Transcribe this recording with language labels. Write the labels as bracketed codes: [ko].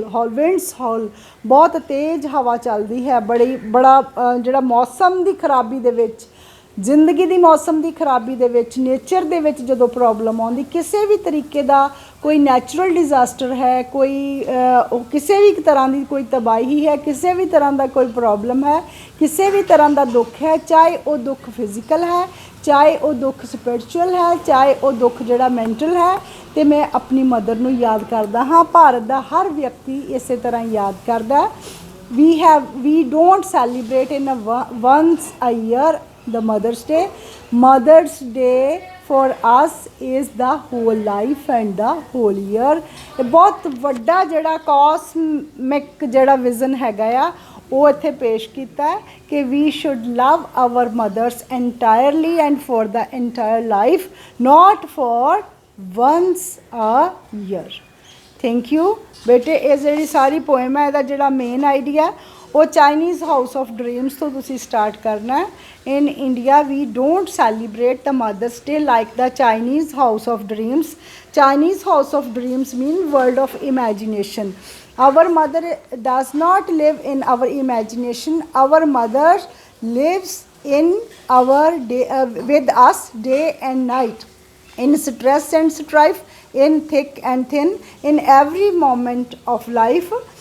[en] winds howl, [pa] ਬਹੁਤ ਤੇਜ਼ ਹਵਾ ਚੱਲਦੀ ਹੈ, ਬੜਾ ਜਿਹੜਾ ਮੌਸਮ ਦੀ ਖਰਾਬੀ ਦੇ ਵਿੱਚ, ਜ਼ਿੰਦਗੀ ਦੀ ਮੌਸਮ ਦੀ ਖਰਾਬੀ ਦੇ ਵਿੱਚ, ਨੇਚਰ ਦੇ ਵਿੱਚ ਜਦੋਂ ਪ੍ਰੋਬਲਮ ਆਉਂਦੀ, ਕਿਸੇ ਵੀ ਤਰੀਕੇ ਦਾ ਕੋਈ ਨੈਚੁਰਲ ਡਿਜ਼ਾਸਟਰ ਹੈ, ਕੋਈ ਕਿਸੇ ਵੀ ਤਰ੍ਹਾਂ ਦੀ ਕੋਈ ਤਬਾਹੀ ਹੈ, ਕਿਸੇ ਵੀ ਤਰ੍ਹਾਂ ਦਾ ਕੋਈ ਪ੍ਰੋਬਲਮ ਹੈ, ਕਿਸੇ ਵੀ ਤਰ੍ਹਾਂ ਦਾ ਦੁੱਖ ਹੈ, ਚਾਹੇ ਉਹ ਦੁੱਖ ਫਿਜ਼ੀਕਲ ਹੈ, ਚਾਹੇ ਉਹ ਦੁੱਖ ਸਪਿਰਿਚੁਅਲ ਹੈ, ਚਾਹੇ ਉਹ ਦੁੱਖ ਜਿਹੜਾ ਮੈਂਟਲ ਹੈ, ਅਤੇ ਮੈਂ ਆਪਣੀ ਮਦਰ ਨੂੰ ਯਾਦ ਕਰਦਾ ਹਾਂ। ਭਾਰਤ ਦਾ ਹਰ ਵਿਅਕਤੀ ਇਸੇ ਤਰ੍ਹਾਂ ਯਾਦ ਕਰਦਾ। [en] we don't celebrate in once a year the Mother's Day. Mother's Day for us is the whole life and the whole year। [pa] ਇਹ ਬਹੁਤ ਵੱਡਾ ਜਿਹੜਾ ਕਾਸਮਿਕ ਜਿਹੜਾ ਵਿਜ਼ਨ ਹੈਗਾ ਆ ਉਹ ਇੱਥੇ ਪੇਸ਼ ਕੀਤਾ ਹੈ ਕਿ [en] we should love our mothers entirely and for the entire life, not for once a year। Thank you [pa] ਬੇਟੇ। ਇਹ ਜਿਹੜੀ ਸਾਰੀ ਪੋਇਮ ਹੈ ਇਹਦਾ ਜਿਹੜਾ ਮੇਨ ਆਈਡੀਆ ਉਹ ਚਾਈਨੀਜ਼ ਹਾਊਸ ਆਫ ਡਰੀਮਸ ਤੋਂ ਤੁਸੀਂ ਸਟਾਰਟ ਕਰਨਾ ਹੈ। [en] In India we don't celebrate the mother's day like the Chinese house of dreams. Chinese house of dreams mean world of imagination. Our mother does not live in our imagination. Our mother lives in our day, with us day and night, in stress and strife, in thick and thin, in every moment of life.